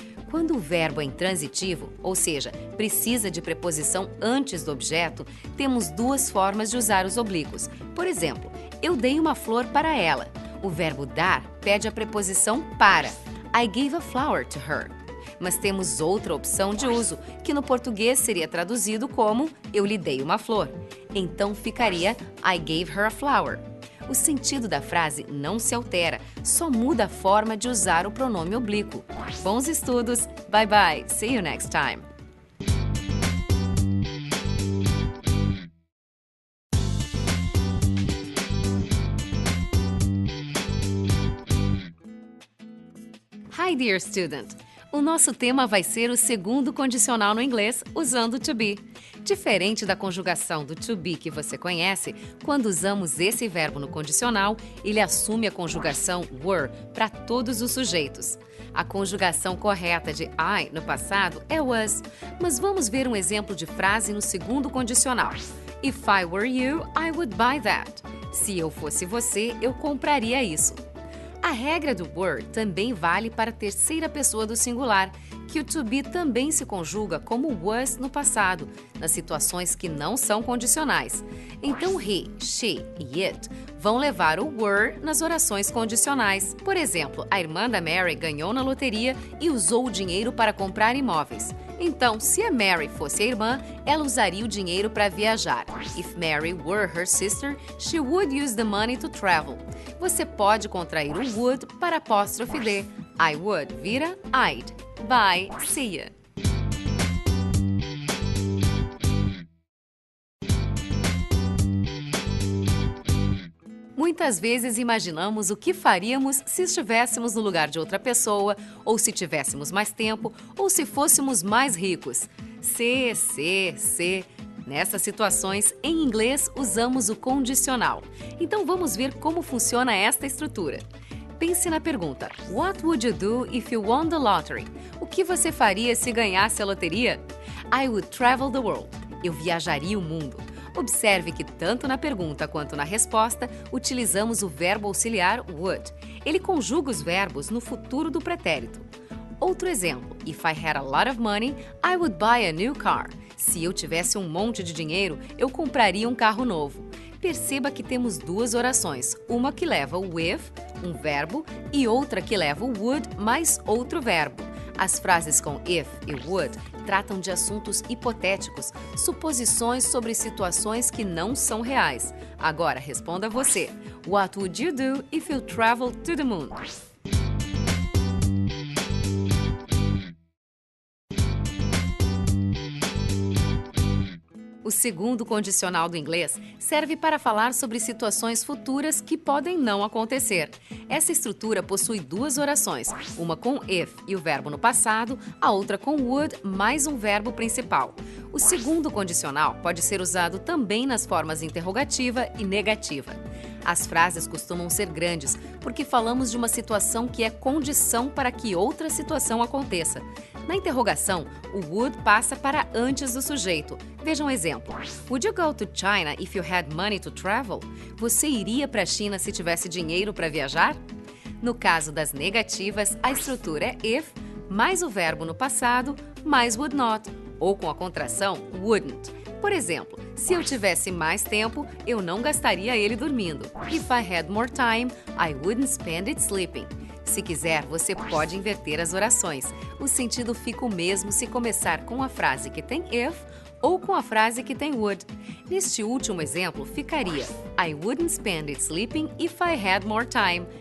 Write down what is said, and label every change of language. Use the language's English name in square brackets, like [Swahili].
[Portuguese] Quando o verbo é intransitivo, ou seja, precisa de preposição antes do objeto, temos 2 formas de usar os oblíquos. Por exemplo, eu dei uma flor para ela. O verbo dar pede a preposição para. [English] I gave a flower to her. [Portuguese] Mas temos outra opção de uso, que no português seria traduzido como eu lhe dei uma flor. Então ficaria [English] I gave her a flower. [Portuguese] O sentido da frase não se altera, só muda a forma de usar o pronome oblíquo. Bons estudos! [English] Bye bye! See you next time! Hi, dear student! [Portuguese] O nosso tema vai ser o segundo condicional no inglês, usando to be. Diferente da conjugação do to be que você conhece, quando usamos esse verbo no condicional, ele assume a conjugação were para todos os sujeitos. A conjugação correta de I no passado é was, mas vamos ver um exemplo de frase no segundo condicional. [English] If I were you, I would buy that. [Portuguese] Se eu fosse você, eu compraria isso. A regra do were também vale para a terceira pessoa do singular, que o to be também se conjuga como was no passado, nas situações que não são condicionais. Então he, she e it vão levar o were nas orações condicionais. Por exemplo, a irmã da Mary ganhou na loteria e usou o dinheiro para comprar imóveis. Então, se a Mary fosse a irmã, ela usaria o dinheiro para viajar. [English] If Mary were her sister, she would use the money to travel. [Portuguese] Você pode contrair o would para apóstrofe D. I would vira I'd. [English] Bye, see ya! [Portuguese] Muitas vezes imaginamos o que faríamos se estivéssemos no lugar de outra pessoa, ou se tivéssemos mais tempo, ou se fôssemos mais ricos. Se. Nessas situações, em inglês, usamos o condicional. Então vamos ver como funciona esta estrutura. Pense na pergunta: [English] What would you do if you won the lottery? [Portuguese] O que você faria se ganhasse a loteria? [English] I would travel the world. [Portuguese] Eu viajaria o mundo. Observe que tanto na pergunta quanto na resposta utilizamos o verbo auxiliar would. Ele conjuga os verbos no futuro do pretérito. Outro exemplo: [English] If I had a lot of money, I would buy a new car. [Portuguese] Se eu tivesse um monte de dinheiro, eu compraria um carro novo. Perceba que temos 2 orações, uma que leva o with, um verbo, e outra que leva o would mais outro verbo. As frases com if e would tratam de assuntos hipotéticos, suposições sobre situações que não são reais. Agora responda você. [English] What would you do if you traveled to the moon? [Portuguese] O segundo condicional do inglês serve para falar sobre situações futuras que podem não acontecer. Essa estrutura possui 2 orações, uma com if e o verbo no passado, a outra com would mais um verbo principal. O segundo condicional pode ser usado também nas formas interrogativa e negativa. As frases costumam ser grandes porque falamos de uma situação que é condição para que outra situação aconteça. Na interrogação, o would passa para antes do sujeito. Veja um exemplo. [English] Would you go to China if you had money to travel? [Portuguese] Você iria para a China se tivesse dinheiro para viajar? No caso das negativas, a estrutura é if, mais o verbo no passado, mais would not, ou com a contração wouldn't. Por exemplo, se eu tivesse mais tempo, eu não gastaria ele dormindo. [English] If I had more time, I wouldn't spend it sleeping. [Portuguese] Se quiser, você pode inverter as orações. O sentido fica o mesmo se começar com a frase que tem if ou com a frase que tem would. Neste último exemplo, ficaria [English] I wouldn't spend it sleeping if I had more time.